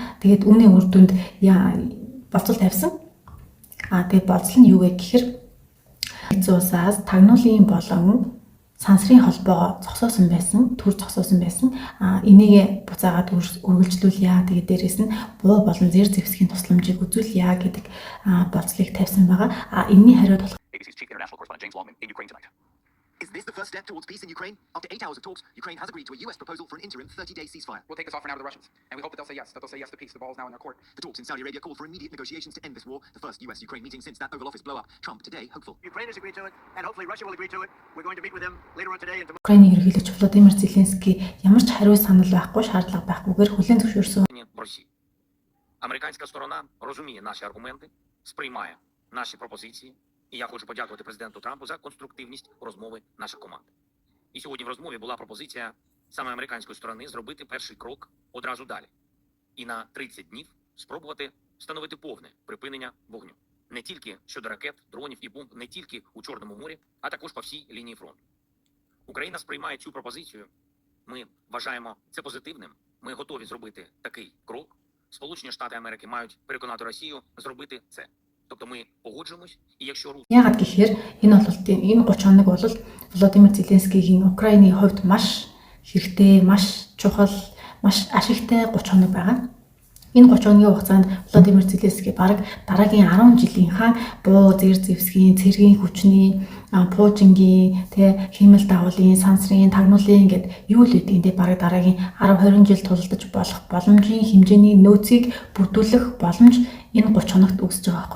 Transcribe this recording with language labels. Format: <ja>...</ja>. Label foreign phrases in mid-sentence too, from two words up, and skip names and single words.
<mn>Тэгээд үүний үр дүнд болцол тавьсан. Тэгээд болцол нь юу вэ гэхээр нэгдсэн улсаас тагнуулын болон сансрын холбоо зогсоосон байсан, төр зогсоосон байсан. Энийг буцаагаад үргэлжлүүлье. Тэгээд дээрэс нь буу болон зэр зэвсгийн тусламжийг үзүүлье гэдэг болцлыг тавьсан байгаа. Энэний хариуд болох</mn> <en>Is this the first step towards peace in Ukraine? After 8 hours of talks, Ukraine has agreed to a US proposal for an interim 30-day ceasefire. We'll take this offer now to the Russians, and we hope that they'll say yes, to peace. The ball is now in their court. The talks in Saudi Arabia call for immediate negotiations to end this war, the first US-Ukraine meeting since that Oval Office blow-up. Trump today hopeful. Ukraine has agreed to it, and hopefully Russia will agree to it. We're going to meet with them later on today and tomorrow.</en> <mn>Украины ерөнхийлөгч Володимир Зеленский ямар ч хариу санал байхгүй, шаардлага байхгүйгээр хүлээн зөвшөөрсөн.</mn> <uk>Американська сторона розуміє наші аргументи, сприймає наші пропозиції, і я хочу подякувати президенту Трампу за конструктивність розмови наших команд. І сьогодні в розмові була пропозиція саме американської сторони зробити перший крок одразу далі. І на 30 днів спробувати встановити повне припинення вогню. Не тільки щодо ракет, дронів і бомб, не тільки у Чорному морі, а також по всій лінії фронту. Україна сприймає цю пропозицію. Ми вважаємо це позитивним. Ми готові зробити такий крок. Сполучені Штати Америки мають переконати Росію зробити це. Тобто ми погоджуємось, і якщо</uk> <mn>Яагаад гэхээр энэ 30 хоног бол Володимир Зеленскийгийн Украины хувьд маш хэрэгтэй, маш чухал, маш ашигтай 30 хоног байгаа. Энэ 30 хоногийн хугацаанд Володимир Зеленский бараг дараагийн 10 жилийнхаа буу зэр зэвсгийн, цэргийн хүчний, пуужингийн, хиймэл дагуулын, сансрын, тагнуулын гэд юу л үгүй энэ бараг дараагийн 10-20 жил тулдаж болох боломжийн хэмжээний нөөцийг бүрдүүлэх боломж энэ 30 хоногт үүсэж байгаа байхгүй.</mn>